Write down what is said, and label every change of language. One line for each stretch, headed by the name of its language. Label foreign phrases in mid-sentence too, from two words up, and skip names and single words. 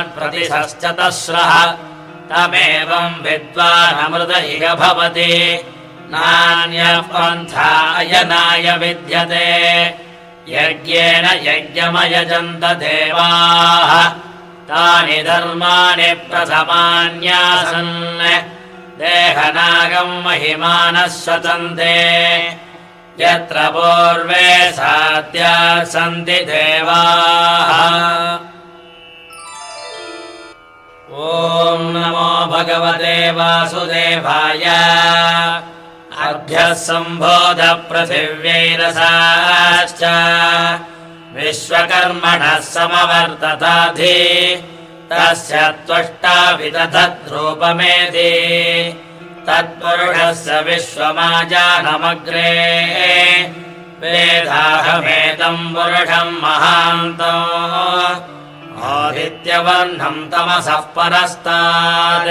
Sanskrit: ప్రతిశశ్చతస్రః తమేవం విద్వానమృత ఇహ భవతి నాన్యః పంథా అయనాయ విద్యతే యజ్ఞేన యజ్ఞమయజంత దేవాః తాని ధర్మాణి ప్రథమాన్యాసన్ దేహనాగం మహిమానః స్వతంతే యత్ర పూర్వే సాధ్యాः సంతి దేవాః. ఓం నమో భగవతే వాసుదేవాయ. అభ్యः సంబోధ పృథివ్యైరసాశ్చ विश्वकर्मणः समवर्तताधि तस्य त्वष्टाभिदधद्रूपमेधि तत्पुरुषस्य विश्वमाजानमग्रे वेदाहमेदम् पुरुषम् महान्तम् आदित्यवर्णम् तमसः परस्तात्